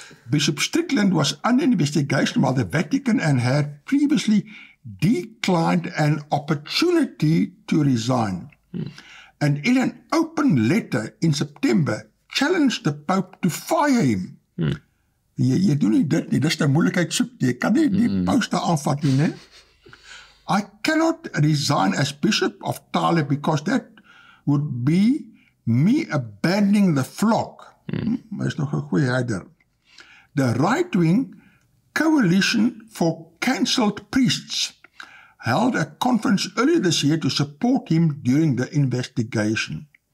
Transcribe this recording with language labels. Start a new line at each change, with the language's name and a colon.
English: Bishop Strickland was under investigation by the Vatican and had previously declined an opportunity to resign. And in an open letter in September, challenged the Pope to fire him.
Afrikaans: Jy doen nie dit nie, dis die moeilikheid soek. Jy kan nie die poster aanvat nie, né?
English: I cannot resign as Bishop of 𝗘𝗏 because that would be me abandoning the flock.
Afrikaans: Maar is nog 'n goeie herder.
English: The right-wing Coalition for Cancelled Priests held a conference earlier this year to support him during the investigation.